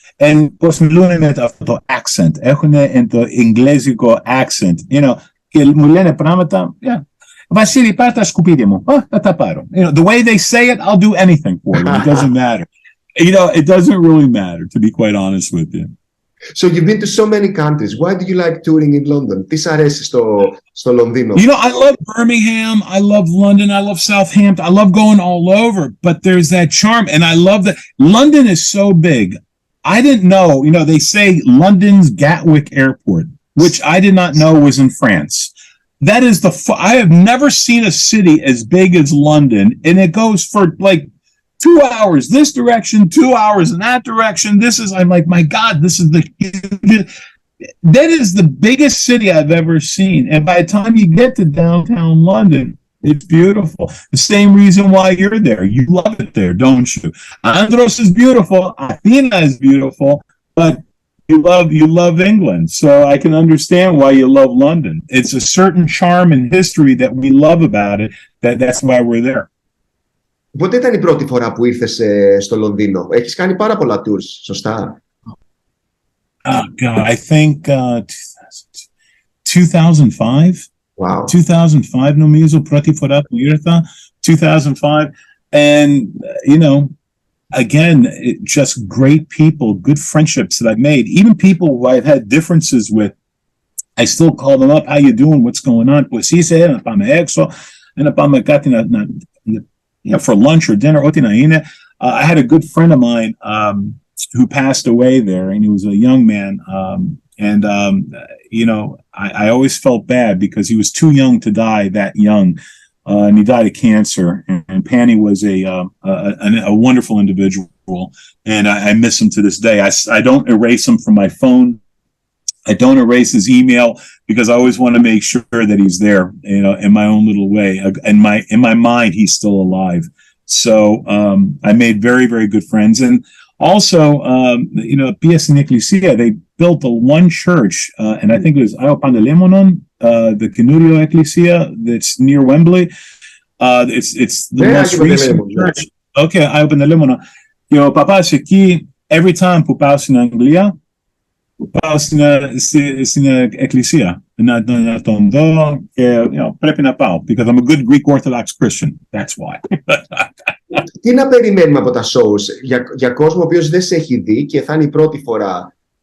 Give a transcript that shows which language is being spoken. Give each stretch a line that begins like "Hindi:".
Greek: And πώς μιλούν με αυτό το accent, έχουν το εγγλέζικο accent, και μου λένε πράγματα, Βασίλη, πάρ' τα σκουπίδια μου, θα τα πάρω.
English: The way they say it, I'll do anything for them, it doesn't matter. It doesn't really matter, to be quite honest with you. So you've been to so many countries. Why do you like touring in London?
Greek: Τι σ' αρέσει στο Λονδίνο?
English: You know, I love Birmingham. I love London. I love Southampton. I love going all over. But there's that charm. And I love that. London is so big. I didn't know, you know, they say London's Gatwick Airport, which I did not know was in France. That is I have never seen a city as big as London. And it goes for like 2 hours this direction, 2 hours in that direction. I'm like, my God, that is the biggest city I've ever seen. And by the time you get to downtown London, it's beautiful. The same reason why you're there. You love it there, don't you? Andros is beautiful. Athena is beautiful. But you love England. So I can understand why you love London. It's a certain charm and history that we love about it. That's why we're there.
Greek: Πότε ήταν η πρώτη φορά που ήρθες στο Λονδίνο? Έχεις κάνει πάρα πολλά tours, σωστά?
English: Oh, God, I think 2005. Wow.
Greek: 2005 νομίζω πρώτη φορά που ήρθα.
English: 2005. And, you know, again, just great people, good friendships that I've made. Even people who I've had differences with, I still call them up. How you doing? What's going on?
Greek: Pues είσαι, να πάμε έξω, να πάμε κάτι
English: for lunch or dinner. I had a good friend of mine who passed away there, and he was a young man. You know, I always felt bad because he was too young to die that young. And he died of cancer. And Panny was a wonderful individual, and I miss him to this day. I don't erase him from my phone. I don't erase his email because I always want to make sure that he's there, you know, in my own little way. In my mind, he's still alive. So I made very, very good friends. And also, you know, P.S. in Ecclesia, they built one church, and I think it was Aopandelemonon, the Kenurio Ecclesia that's near Wembley. It's the most recent church. Okay, Aopandelemonon.
Greek: You know, Papa's εκεί,
English: every time
Greek: που πάω στην Αγγλία, πάω στην εκκλησία να τον δω και πρέπει να πάω
English: because I'm a good Greek Orthodox Christian. That's why.
Greek: Τι να περιμένουμε από τα shows για κόσμο ο οποίος δεν σε έχει δει και θα είναι η πρώτη φορά?